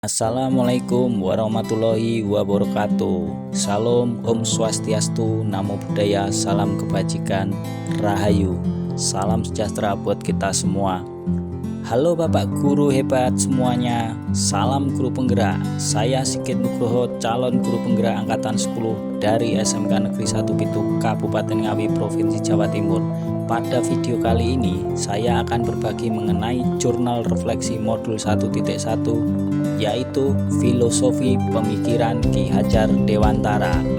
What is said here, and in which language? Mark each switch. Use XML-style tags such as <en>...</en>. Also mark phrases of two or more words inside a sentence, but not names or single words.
<ar>السلام عليكم ورحمة الله وبركاته.</ar> <id>Salam,</id> <sa>Om Swastiastu,</sa> <pi>Namo Buddhaya,</pi> <id>salam kebajikan, Rahayu. Salam sejahtera buat kita semua. Halo Bapak Guru hebat semuanya. Salam Guru Penggerak. Saya Sigit Nugroho, calon Guru Penggerak Angkatan 10 dari SMK Negeri 1 Pitu, Kabupaten Ngawi, Provinsi Jawa Timur. Pada video kali ini, saya akan berbagi mengenai jurnal refleksi modul 1.1, yaitu Filosofi Pemikiran Ki Hajar Dewantara.</id>